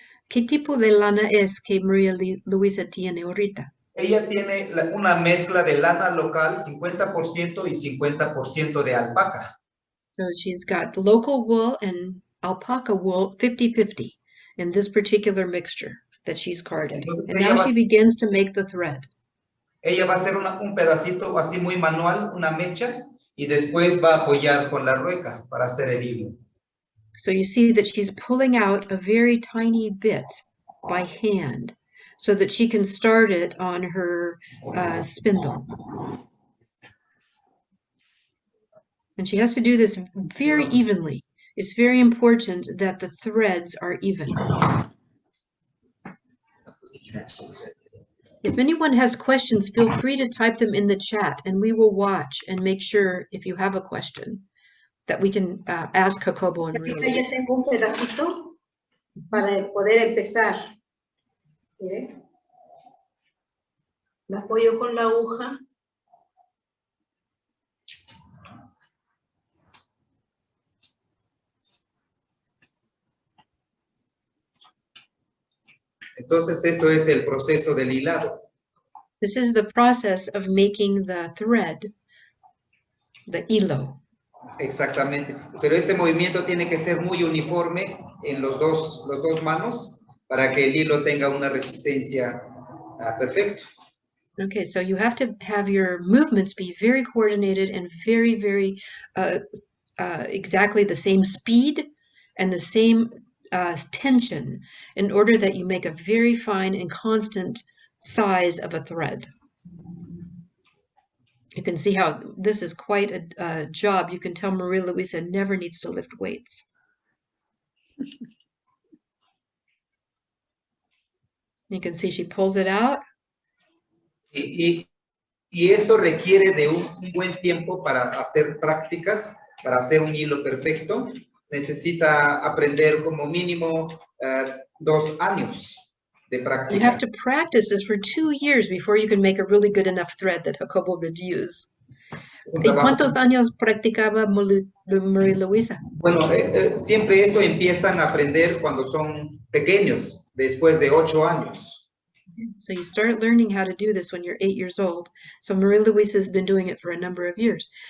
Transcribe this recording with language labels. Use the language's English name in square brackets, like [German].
[Spanish] ¿Qué tipo de lana es que María Luisa tiene ahorita? Ella tiene una mezcla de lana local, 50% y 50% de alpaca. [English] So she's got local wool and alpaca wool 50-50 in this particular mixture that she's carded. And now she begins to make the thread. [Spanish] Ella va a hacer un pedacito así muy manual, una mecha, y después va a apoyar con la rueca para hacer el hilo. [English] So you see that she's pulling out a very tiny bit by hand so that she can start it on her spindle. And she has to do this very evenly. It's very important that the threads are even. If anyone has questions, feel free to type them in the chat and we will watch and make sure, if you have a question, that we can ask Jacobo and Maria. [Spanish] Ya tengo un pedacito para poder empezar. ¿Mire? La apoyo con la aguja. Entonces, esto es el proceso del hilado. [English] This is the process of making the thread, the hilo. [Spanish] Exactamente. Pero este movimiento tiene que ser muy uniforme en los dos manos para que el hilo tenga una resistencia perfecta. [English] Okay, so you have to have your movements be very coordinated and very, very exactly the same speed and the same tension in order that you make a very fine and constant size of a thread. You can see how this is quite a job. You can tell Maria Luisa never needs to lift weights. You can see she pulls it out. [Spanish] Y esto requiere de un buen tiempo para hacer prácticas, para hacer un hilo perfecto. Necesita aprender como mínimo 2 años de práctica. [English] You have to practice this for 2 years before you can make a really good enough thread that Jacobo would use. [Spanish] ¿Y cuántos años practicaba María Luisa? Bueno, siempre esto empiezan a aprender cuando son pequeños, después de 8 años. [English] So you start learning how to do this when you're 8 years old. So Maria Luisa has been doing it for a number of years.